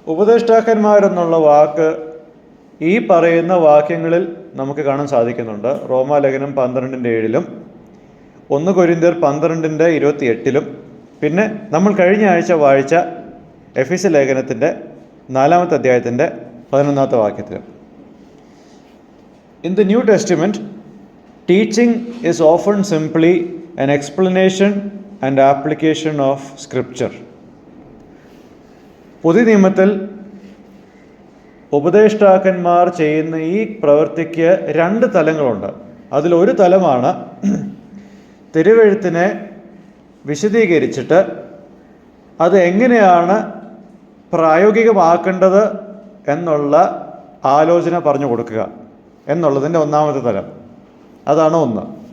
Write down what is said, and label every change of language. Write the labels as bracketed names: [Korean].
[Malayalam] ഉപദേഷ്ടാക്കന്മാരെന്നുള്ള വാക്ക് ഈ പറയുന്ന വാക്യങ്ങളിൽ നമുക്ക് കാണാൻ സാധിക്കുന്നുണ്ട്. റോമാലേഖനം 12:7, 1 കൊരിന്ത്യർ 12:28, പിന്നെ നമ്മൾ കഴിഞ്ഞ ആഴ്ച വായിച്ച എഫെസ്യ ലേഖനത്തിൻ്റെ 4-ാമത്തെ അധ്യായത്തിൻ്റെ 11-ാമത്തെ വാക്യത്തിലും. [English] In the New Testament, teaching is often simply an explanation and application of Scripture. [Malayalam] പുതിയ നിയമത്തിൽ ഉപദേഷ്ടാക്കന്മാർ ചെയ്യുന്ന ഈ പ്രവൃത്തിക്ക് 2 തലങ്ങളുണ്ട്. അതിലൊരു തലമാണ് തിരുവെഴുത്തിനെ വിശദീകരിച്ചിട്ട് അത് എങ്ങനെയാണ് പ്രായോഗികമാക്കേണ്ടത് എന്നുള്ള ആലോചന പറഞ്ഞു കൊടുക്കുക എന്നുള്ളതിൻ്റെ 1-ാമത്തെ തലം. അതാണ് ഒന്ന്.